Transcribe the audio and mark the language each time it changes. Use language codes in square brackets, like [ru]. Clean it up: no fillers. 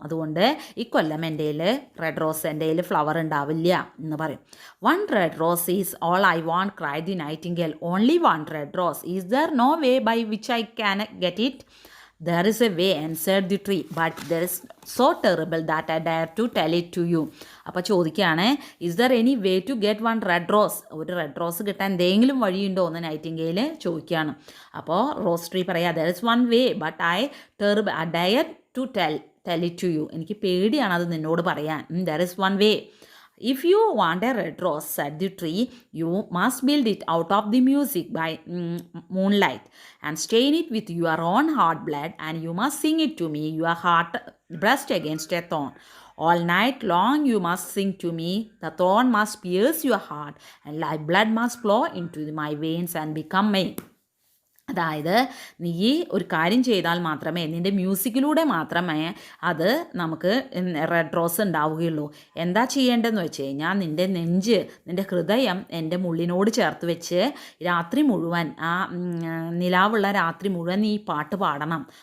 [ml] അതുകൊണ്ട് ഇക്കൊല്ലം എൻ്റെ കയ്യിൽ റെഡ് റോസ്, എൻ്റെ കയ്യിൽ ഫ്ലവർ ഉണ്ടാവില്ല എന്ന് പറയും. [en] One red rose is all I want, cried the nightingale. Only one red rose. Is there no way by which I can get it? There is a way, answered the tree, but there is so terrible that I dare to tell it to you. [ml] അപ്പോൾ ചോദിക്കുകയാണ്, [en] is there any way to get one red rose? [ml] ഒരു red rose കിട്ടാൻ എന്തെങ്കിലും വഴിയുണ്ടോ എന്ന് Nightingale ചോദിക്കുകയാണ്. അപ്പോൾ rose tree പറയാം, [en] there is one way, but I dare to tell it to you. [ml] എനിക്ക് പേടിയാണ് അത് നിന്നോട് പറയാൻ. [en] There is one way. If you want a red rose, said the tree, you must build it out of the music by moonlight, and stain it with your own heart blood, and you must sing it to me, your heart brushed against a thorn. All night long you must sing to me, the thorn must pierce your heart, and life blood must flow into my veins and become me. [ml] അതായത് നീ ഒരു കാര്യം ചെയ്താൽ മാത്രമേ, നിൻ്റെ മ്യൂസിക്കിലൂടെ മാത്രമേ അത് നമുക്ക് റെഡ് റോസ് ഉണ്ടാവുകയുള്ളൂ. എന്താ ചെയ്യേണ്ടതെന്ന് വെച്ച് കഴിഞ്ഞാൽ, നിൻ്റെ നെഞ്ച്, നിൻ്റെ ഹൃദയം എൻ്റെ മുള്ളിനോട് ചേർത്ത് വെച്ച് രാത്രി മുഴുവൻ, ആ നിലാവുള്ള രാത്രി മുഴുവൻ നീ പാട്ട് പാടണം.